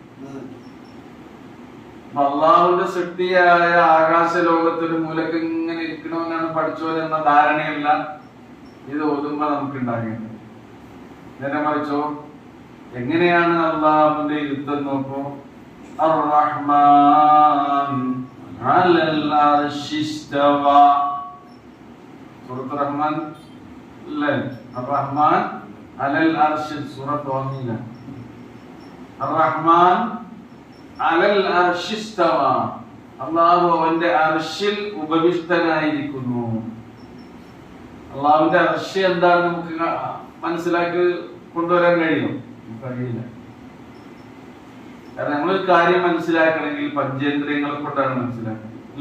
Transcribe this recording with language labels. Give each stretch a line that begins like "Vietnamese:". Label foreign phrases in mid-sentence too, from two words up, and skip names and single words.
Malayalam: അള്ളാഹുവിന്റെ സൃഷ്ടിയായ ആകാശ ലോകത്തിന് മൂലക്ക് ഇങ്ങനെ ഇരിക്കണമെന്നാണ് പഠിച്ചോൻ എന്ന ധാരണയല്ല ഇത് ഓതുമ്പോ നമുക്ക് ഉണ്ടാകേണ്ടത്. നേരെ മറിച്ചോ എങ്ങനെയാണ് അള്ളാഹുവിന്റെ യുദ്ധം നോക്കൂ.
Arabic: الرحمن على العرش استوى.
Malayalam: സൂറത്ത് റഹ്മാൻ അല്ലേ?
Arabic: الرحمن على العرش
Malayalam: സൂറത്ത് വാങ്ങില്ല.
Arabic: الرحمن على العرش استوى.
Malayalam: അല്ലാഹു അവന്റെ അർശിൽ ഉപവിഷ്ടനായിരിക്കുന്നു. അല്ലാഹുവിന്റെ അർശ് എന്താണ് നമുക്ക് മനസ്സിലാക്കി കൊണ്ടുവരാൻ കഴിയും? കഴിയില്ല. കാരണം നമ്മളൊരു കാര്യം മനസ്സിലാക്കണമെങ്കിൽ പഞ്ചേന്ദ്രിയങ്ങളെ കൊണ്ടാണ് മനസ്സിലാക്കുന്നത് അല്ലേ?